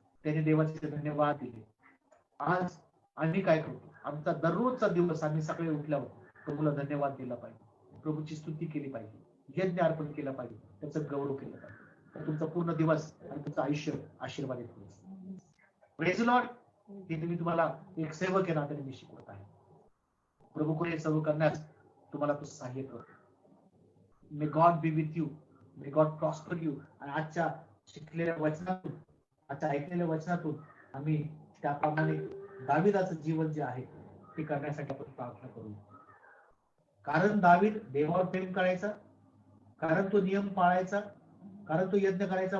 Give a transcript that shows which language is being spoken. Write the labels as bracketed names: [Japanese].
[Marathi] त्याने देवाचे धन्यवाद दिले. आज आम्ही काय करतो, आमचा दररोजचा दिवस आम्ही सकाळी उठल्यावर प्रभूला धन्यवाद दिला पाहिजे, प्रभूची स्तुती केली पाहिजे, यज्ञ अर्पण केलं पाहिजे, त्याचं गौरव केलं पाहिजे. तर तुमचा पूर्ण दिवस आणि तुमचं आयुष्य आशीर्वादित होईल. [English] Praise Lord. [Marathi] हे मी तुम्हाला एक सेवक आहे नात्याने मी शिकवत आहे. प्रभूकडे सर्व करण्यास तुम्हाला तो सहाय्य करतो. [English] May God be with you, may God prosper you. [Marathi] आणि आजच्या शिकलेल्या वचनातून, आजच्या ऐकलेल्या वचनातून आम्ही त्याप्रमाणे दाविदाचं जीवन जे आहे ते करण्यासाठी आपण प्रार्थना करू. कारण दावीद देवावर प्रेम करायचा, कारण तो नियम पाळायचा, कारण तो यज्ञ करायचा.